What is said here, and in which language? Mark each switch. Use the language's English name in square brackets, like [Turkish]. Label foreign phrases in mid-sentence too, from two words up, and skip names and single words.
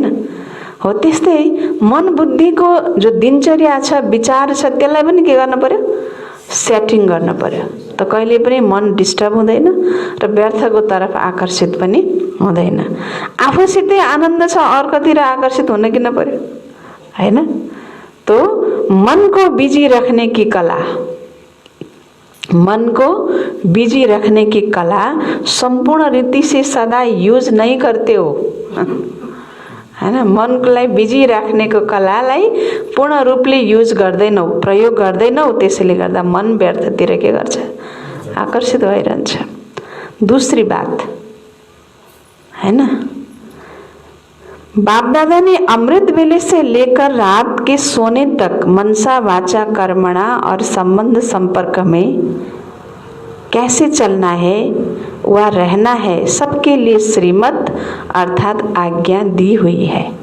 [Nepali] हो त्यस्तै मन बुद्धिको जो दिनचर्या छ, विचार छ, त्यसलाई पनि के गर्न पर्यो, सेटिङ गर्न पर्यो। त कहिले पनि मन डिस्टर्ब हुँदैन र व्यर्थको तर्फ आकर्षित पनि हुँदैन। आफूसितै आनन्द छ, अर्कोतिर आकर्षित हुन किन पर्यो हैन। [Hindi] तो मन को बिजी रखने की कला, मन को बिजी रखने की कला संपूर्ण रीति से सदा यूज नहीं करते हो हैन। [Nepali] मनलाई बिजी राख्नेको कलालाई पूर्ण रूपले युज गर्दैनौ, प्रयोग गर्दैनौ, त्यसैले गर्दा मन व्यर्थतिर के गर्छ, आकर्षित भइरहन्छ। [Hindi] दूसरी बात है ना, बाप दादा ने अमृत वेले से लेकर रात के सोने तक मनसा वाचा कर्मणा और संबंध संपर्क में कैसे चलना है व रहना है, सबके लिए श्रीमत अर्थात आज्ञा दी हुई है।